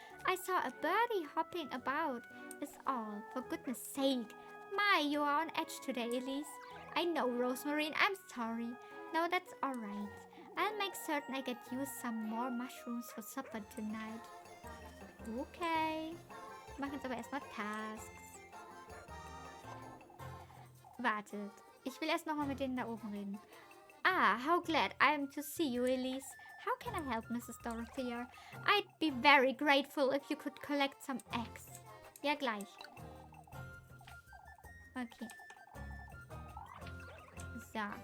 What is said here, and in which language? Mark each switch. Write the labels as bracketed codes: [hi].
[en] I saw a birdie hopping about, is all. For goodness sake. My, you are on edge today, Elise. I know, Rosemarine. I'm sorry. No, that's alright. I'll make certain I get you some more mushrooms for supper tonight. Okay. [de] Wir machen jetzt aber erstmal Tasks. Wartet. Ich will erst nochmal mit denen da oben reden. [en] Ah, how glad I am to see you, Elise. How can I help, Mrs. Dorothea? I'd be very grateful if you could collect some eggs. [de] Ja, gleich. Okay. So.